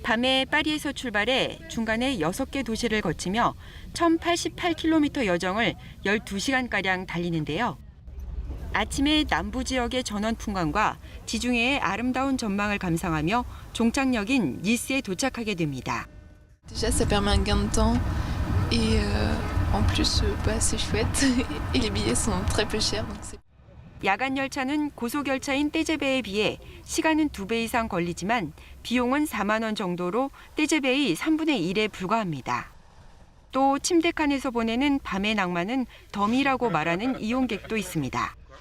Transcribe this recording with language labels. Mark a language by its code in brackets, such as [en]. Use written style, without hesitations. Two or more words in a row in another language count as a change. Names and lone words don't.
[ko] 밤에 파리에서 출발해 중간에 6개 도시를 거치며 1088km 여정을 12시간가량 달리는데요. 아침에 남부 지역의 전원 풍광과 지중해의 아름다운 전망을 감상하며 종착역인 니스에 도착하게 됩니다. [fr] Déjà, ça permet un gain de temps et en plus, c'est chouette et les billets sont très peu chers. Donc c'est... [ko] 야간 열차는 고속열차인 떼제베에 비해 시간은 2배 이상 걸리지만 비용은 4만 원 정도로 떼제베의 3분의 1에 불과합니다. 또 침대 칸에서 보내는 밤의 낭만은 덤이라고 말하는 이용객도 있습니다.